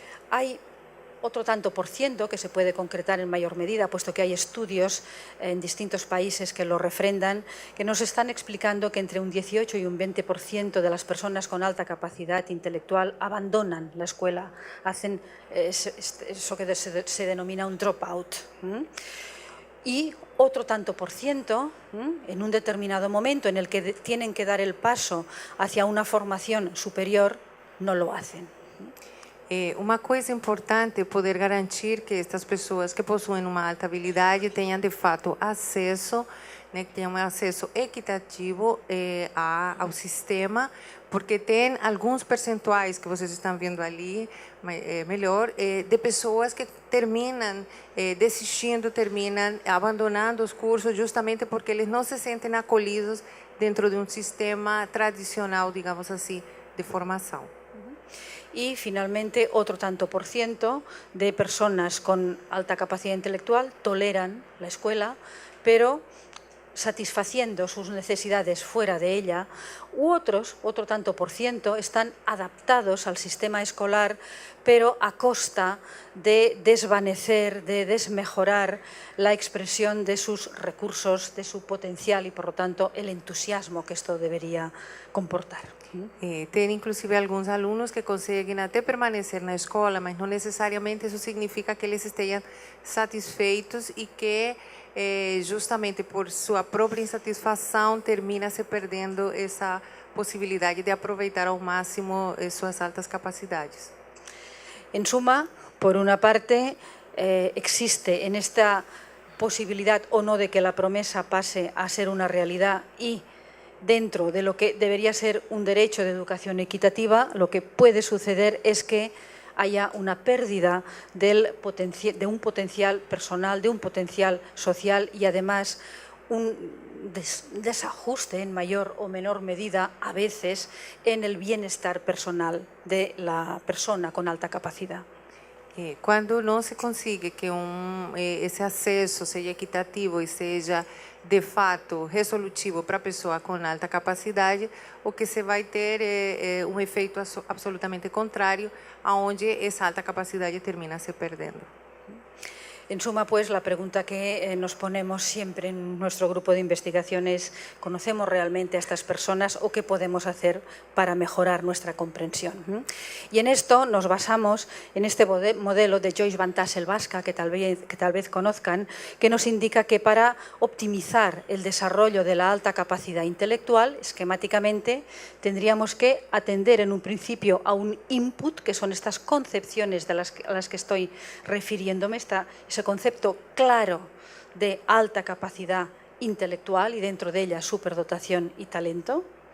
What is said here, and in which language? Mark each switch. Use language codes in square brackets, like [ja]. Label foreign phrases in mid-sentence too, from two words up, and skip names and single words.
[es] Hay otro tanto por ciento que se puede concretar en mayor medida, puesto que hay estudios en distintos países que lo refrendan, que nos están explicando que entre un 18 y un 20% de las personas con alta capacidad intelectual abandonan la escuela, hacen eso que se denomina un dropout. Y otro tanto por ciento, en un determinado momento en el que tienen que dar el paso hacia una formación superior, no lo hacen. [pt] Uma coisa importante é poder garantir que estas pessoas que possuem uma alta habilidade tenham de fato acesso, né, que tenham um acesso equitativo ao sistema, porque tem alguns percentuais que vocês estão vendo ali, melhor, de pessoas que terminam desistindo, terminam abandonando os cursos justamente porque eles não se sentem acolhidos dentro de um sistema tradicional, digamos assim, de formação. [es] Y finalmente otro tanto por ciento de personas con alta capacidad intelectual toleran la escuela, pero satisfaciendo sus necesidades fuera de ella, otro tanto por ciento, están adaptados al sistema escolar, pero a costa de desvanecer, de desmejorar la expresión de sus recursos, de su potencial y, por lo tanto, el entusiasmo que esto debería comportar. [pt] Tem inclusive alguns alunos que conseguem até permanecer na escola, mas não necessariamente isso significa que eles estejam satisfeitos e que justamente por sua própria insatisfação termina se perdendo essa possibilidade de aproveitar ao máximo suas altas capacidades. [es] En suma, por una parte, existe en esta posibilidad o no de que la promesa pase a ser una realidad y dentro de lo que debería ser un derecho de educación equitativa, lo que puede suceder es que haya una pérdida de un potencial personal, de un potencial social y además un desajuste en mayor o menor medida a veces en el bienestar personal de la persona con alta capacidad. [pt] Quando não se consiga que esse acesso seja equitativo e seja de fato resolutivo para a pessoa com alta capacidade, o que se vai ter é um efeito absolutamente contrário, aonde essa alta capacidade termina se perdendo. [es] En suma, pues, la pregunta que nos ponemos siempre en nuestro grupo de investigación es: ¿conocemos realmente a estas personas o qué podemos hacer para mejorar nuestra comprensión? Y en esto nos basamos en este modelo de Joyce Van Tassel-Vasca, que tal vez conozcan, que nos indica que para optimizar el desarrollo de la alta capacidad intelectual, esquemáticamente, tendríamos que atender en un principio a un input, que son estas concepciones a las que estoy refiriéndome, ese concepto claro de alta capacidad intelectual y dentro de ella superdotación y talento.